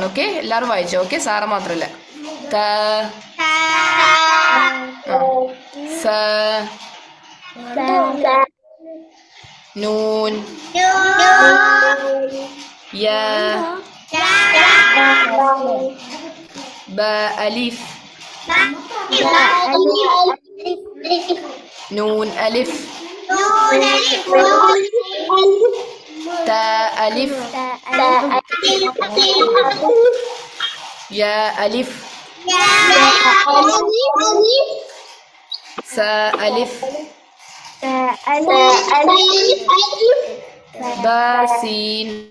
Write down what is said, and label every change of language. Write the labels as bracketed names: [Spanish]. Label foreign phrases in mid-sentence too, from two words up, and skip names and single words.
[Malayalam] ഓക്കെ, എല്ലാവരും വായിച്ചോ. ഓക്കെ, സാറ മാത്രല്ല. [Arabic] نون يا با ألف نون ألف تا ألف يا ألف سا ألف با سين